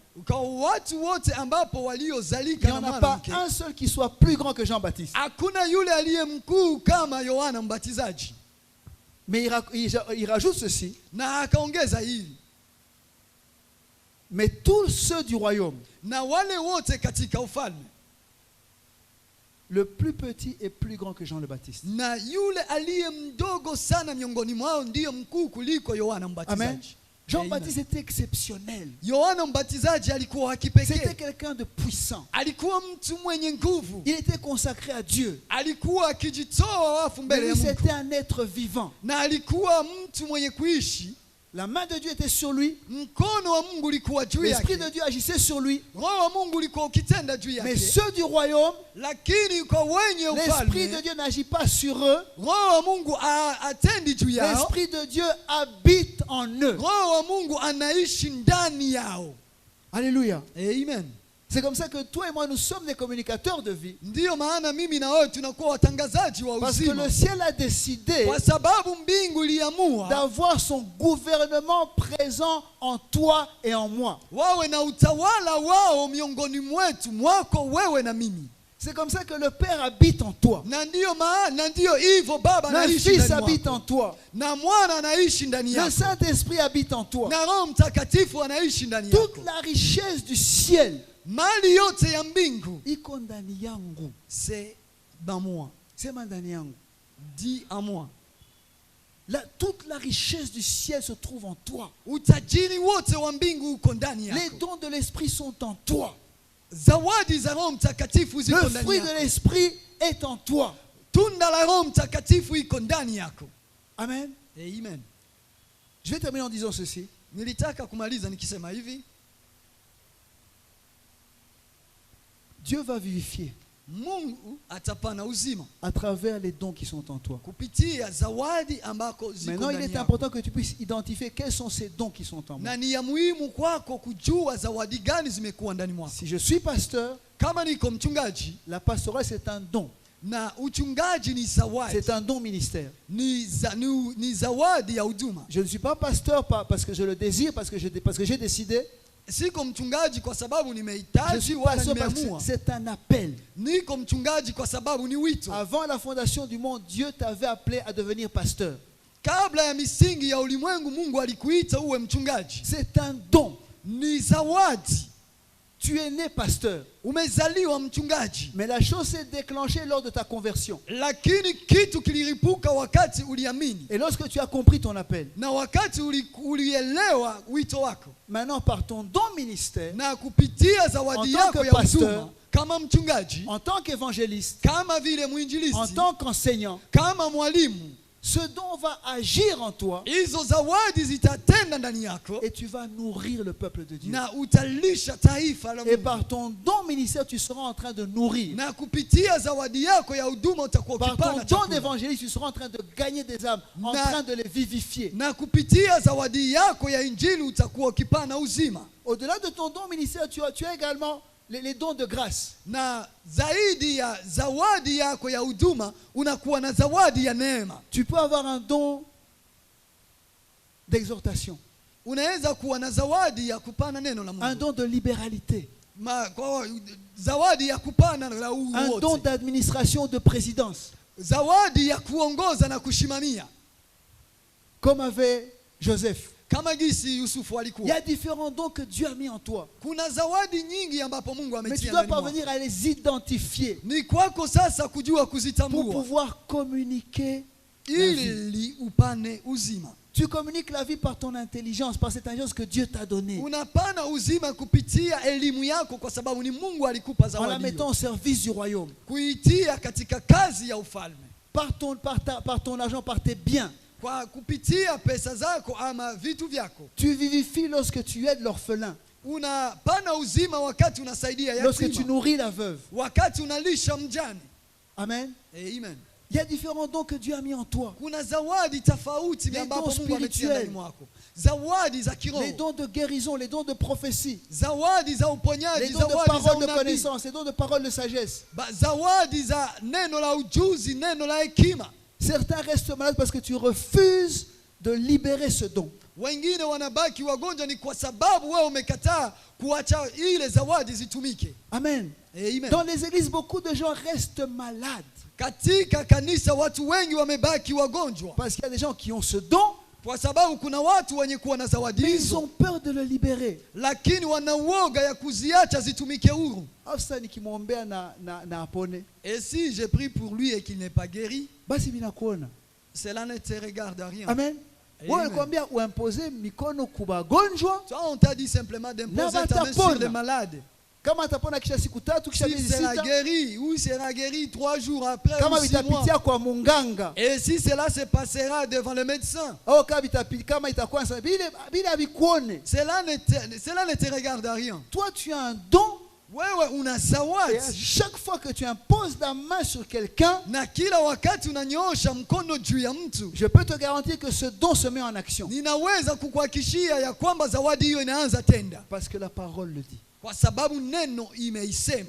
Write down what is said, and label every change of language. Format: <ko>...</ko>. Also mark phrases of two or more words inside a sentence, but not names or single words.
<sw>kwa watu wote ambapo</sw> <fr>il</fr> <sw>waliozalika</sw> <fr>n'y</fr> <sw>na</sw> <fr>en a pas</fr> <sw>mwanamke,</sw> <fr>un seul qui soit plus grand que Jean-Baptiste.</fr> <sw>hakuna yule aliye mkuu kama Yohana Mbatizaji.</sw> <fr>Mais il rajoute ceci,</fr> <sw>Na akaongeza hili,</sw> <fr>mais tous ceux du royaume,</fr> <sw>na wale wote katika ufalme,</sw> <fr>le plus petit est plus grand que Jean le Baptiste.</fr> <sw>na yule aliye mdogo sana miongoni mwao ndiyo mkuu kuliko Yohana Amen. Mbatizaji.</sw> <fr>Jean-Baptiste était exceptionnel.</fr> <sw>Yohana Mbatizaji alikuwa wa</sw> <fr>C'était</fr> <sw>kipekee,</sw> <fr>quelqu'un de puissant.</fr> <sw>alikuwa mtu mwenye nguvu,</sw> <fr>Il était consacré à Dieu.</fr> <sw>alikuwa akijitoa wafu</sw> <fr>Mais</fr> <sw>mbele</sw> <fr>lui,</fr> <sw>ya Mungu,</sw> <fr>c'était un être vivant.</fr> <sw>na alikuwa mtu mwenye kuishi.</sw> <fr>La main de Dieu était sur lui.</fr> <sw>Mkono wa Mungu ulikuwa juu</sw> <fr>L'Esprit</fr> <sw>yake,</sw> <fr>de Dieu agissait sur lui.</fr> <sw>Roho wa Mungu ulikuwa ukitenda juu</sw> <fr>Mais</fr> <sw>yake.</sw> <fr>ceux du royaume,</fr> <sw>Lakini kwa wenye</sw> <fr>l'Esprit de</fr> <sw>ufalme,</sw> <fr>Dieu n'agit pas sur eux.</fr> <sw>Roho wa Mungu atendi juu yao.</sw> <fr>L'Esprit de Dieu habite en eux.</fr> <sw>Roho wa Mungu anaishi ndani yao.</sw> <fr>Alléluia.</fr> <sw>Amen.</sw> <fr>C'est comme ça que toi et moi, nous sommes des communicateurs de vie.</fr> <sw>Ndiyo maana mimi na wewe tunakuwa watangazaji wa</sw> <fr>Parce que</fr> <sw>uzima,</sw> <fr>le ciel a décidé</fr> <sw>kwa sababu mbingu iliamua</sw> <fr>d'avoir son gouvernement présent en toi et en moi.</fr> <sw>wawe na utawala wao miongoni mwetu, mwako wewe na mimi.</sw> <fr>C'est comme ça que le Père habite en toi.</fr> <sw>Na ndiyo maana, ndiyo hivyo Baba</sw> <fr>Le</fr> <sw>anaishi</sw> <fr>Fils</fr> <sw>ndani</sw> <fr>habite en</fr> <sw>mwako,</sw> <fr>toi.</fr> <sw>na Mwana anaishi ndani</sw> <fr>Le</fr> <sw>yako,</sw> <fr>Saint-Esprit habite en toi.</fr> <sw>na Roho Mtakatifu anaishi ndani</sw> <fr>Toute</fr> <sw>yako.</sw> <fr>la richesse du ciel,</fr> <sw>Mali yote ya mbingu iko ndani yangu.</sw> <fr>c'est dans moi,</fr> <sw>Sema ndani yangu.</sw> <fr>dit à moi. Toute la richesse du ciel se trouve en toi.</fr> <sw>Utajiri wote wa mbingu uko ndani</sw> <fr>Les</fr> <sw>yako.</sw> <fr>dons de l'Esprit sont en toi.</fr> <sw>Zawadi za Roho Mtakatifu ziko</sw> <fr>Le</fr> <sw>ndani</sw> <fr>fruit de</fr> <sw>yako.</sw> <fr>l'Esprit est en toi.</fr> <sw>Tunda la Roho Mtakatifu iko ndani yako. Amen. Amen.</sw> <fr>Je vais terminer en disant ceci.</fr> <sw>Nilitaka kumaliza nikisema hivi,</sw> <fr>Dieu va vivifier</fr> <sw>Mungu atapana uzima</sw> <fr>à travers les dons qui sont en toi.</fr> <sw>kupitia zawadi ambako ziko</sw> <fr>Maintenant, il</fr> <sw>ndani</sw> <fr>est</fr> <sw>yako.</sw> <fr>important que tu puisses identifier quels sont ces dons qui sont en moi.</fr> <sw>Na ni ya muhimu kwako kujua zawadi gani zimekuwa ndani mwako.</sw> <fr>Si je suis pasteur,</fr> <sw>Kama niko mchungaji,</sw> <fr>la pastorale c'est un don.</fr> <sw>na uchungaji ni zawadi,</sw> <fr>C'est un don ministère.</fr> <sw>ni zawadi ya huduma.</sw> <fr>Je ne suis pas pasteur parce que je le désire, parce que j'ai décidé.</fr> <sw>Siko mchungaji kwa sababu</sw> <fr>Je</fr> <sw>nimehitaji</sw> <fr>suis</fr> <sw>wala</sw> <fr>pasteur parce que</fr> <sw>nimeamua.</sw> <fr>c'est un appel.</fr> <sw>Niko mchungaji kwa sababu ni wito.</sw> <fr>Avant la fondation du monde, Dieu t'avait appelé à devenir pasteur.</fr> <sw>kabla ya misingi ya ulimwengu Mungu alikuita uwe mchungaji.</sw> <fr>C'est un don.</fr> <sw>Ni zawadi.</sw> <fr>Tu es né pasteur.</fr> <sw>Umezaliwa mchungaji.</sw> <fr>Mais la chose s'est déclenchée lors de ta conversion.</fr> <sw>Lakini kitu kiliripuka wakati uliamini.</sw> <fr>Et lorsque tu as compris ton appel.</fr> <sw>Na wakati ulielewa wito wako.</sw> <fr>Maintenant par ton don ministère.</fr> <sw>Na kupitia zawadi yako ya huduma kama mchungaji.</sw> <fr>En tant qu'évangéliste.</fr> <sw>Kama vile mwinjilisti.</sw> <fr>En tant qu'enseignant.</fr> <sw>Kama mwalimu.</sw> <fr>Ce don va agir en toi.</fr> <sw>Hizo zawadi zitatenda ndani yako.</sw> <fr>Et tu vas nourrir le peuple de Dieu.</fr> <sw>Na utalisha taifa la Mungu.</sw> <fr>Et par ton don ministère tu seras en train de nourrir.</fr> <sw>Na kupitia zawadi yako ya huduma utakuwa ukipana chakula.</sw> <fr>Par ton don d'évangéliste tu seras en train de gagner des âmes, en train de les vivifier.</fr> <sw>Na kupitia zawadi yako ya injili utakuwa ukipana uzima.</sw> <fr>Au-delà de ton don ministère tu as également les dons de grâce.</fr> <sw>Na zaidi ya zawadi yako ya huduma unakuwa na zawadi ya neema.</sw> <fr>Tu peux avoir un don d'exhortation.</fr> <sw>Unaweza kuwa na zawadi ya kupana neno la Mungu.</sw> <fr>Un don de libéralité.</fr> <sw>Zawadi ya kupana la uhuru.</sw> <fr>Un don d'administration, de présidence.</fr> <sw>Zawadi ya kuongoza na kushimamia.</sw> <fr>Comme avait Joseph.</fr> <sw>Kama gisi Yusufu alikuwa.</sw> <fr>Il y a différents dons que Dieu a mis en toi.</fr> <sw>Kuna zawadi nyingi ambapo Mungu ametia ndani.</sw> <fr>Mais tu dois parvenir à les identifier.</fr> <sw>Ni kwako sasa kujua kuzitambua.</sw> <fr>Pour pouvoir communiquer</fr> <sw>ili upane uzima.</sw> <fr>Tu communiques la vie par ton intelligence, par cette intelligence que Dieu t'a donnée.</fr> <sw>Unapana uzima kupitia elimu yako kwa sababu ni Mungu alikupa zawadi.</sw> <fr>En la mettant au service du royaume.</fr> <sw>Kuitia katika kazi ya ufalme.</sw> <fr>Par ton argent, par tes biens.</fr> <sw>Kwa kupitia pesa zako ama vitu vyako.</sw> <fr>Tu vivifies lorsque tu aides l'orphelin.</fr> <sw>Unapana uzima wakati unasaidia yatima.</sw> <fr>Lorsque tu nourris la veuve.</fr> <sw>Wakati unalisha mjane. Amen. Amen.</sw> <fr>Il y a différents dons que Dieu a mis en toi.</fr> <sw>Kuna zawadi tofauti ambapo Mungu ametia ndani mwako. Zawadi za kiroho.</sw> <fr>Les dons de guérison, les dons de prophétie.</fr> <sw>Zawadi za uponyaji,</sw> <fr>les dons de parole de connaissance, les dons de parole de sagesse.</fr> <sw>Zawadi za neno la ujuzi, neno la hekima.</sw> <fr>Certains restent malades parce que tu refuses de libérer ce don.</fr> <sw>Wengine wanabaki wagonjwa ni kwa sababu wewe umekataa kuacha ile zawadi zitumike. Amen. Amen.</sw> <fr>Dans les églises, beaucoup de gens restent malades.</fr> <sw>Katika kanisa watu wengi wamebaki wagonjwa.</sw> <fr>Parce qu'il y a des gens qui ont ce don.</fr> <sw>Kwa sababu kuna watu wenye kuwa na zawadi hizo.</sw> <fr>Ils ont peur de le libérer.</fr> <sw>Lakini wana uoga ya kuziacha zitumike huru. Afsa nikimwombea na apone.</sw> <fr>Et si j'ai pris pour lui et qu'il n'est pas guéri,</fr> <sw>basi binakuona.</sw> <fr>Cela ne te regarde à rien. Amen.</fr> <sw>Wewe kwambia uimposer mikono kubagonjwa.</sw> <fr>Toi on t'a dit simplement d'imposer ta main sur les malades.</fr> <sw>Kama atapona kisha siku tatu kisha miezi sita.</sw> <fr>Sera guéri ou sera guéri 3 jours après.</fr> <sw>Kama vitapitia kwa munganga.</sw> <fr>Et si cela se passera devant le médecin.</fr> <sw>Au kama itakuwa bila bikuone.</sw> <fr>Cela ne te regarde à rien. Toi tu as un don.</fr> <sw>Wewe una zawadi.</sw> <fr>Et à chaque fois que tu imposes la main sur quelqu'un,</fr> <sw>na kila wakati unanyoosha mkono juu ya mtu,</sw> <fr>je peux te garantir que ce don se met en action.</fr> <sw>Ninaweza kukuhakikishia ya kwamba zawadi hiyo inaanza tenda.</sw> <fr>Parce que la parole le dit.</fr> <sw>Kwa sababu neno imeisema.</sw>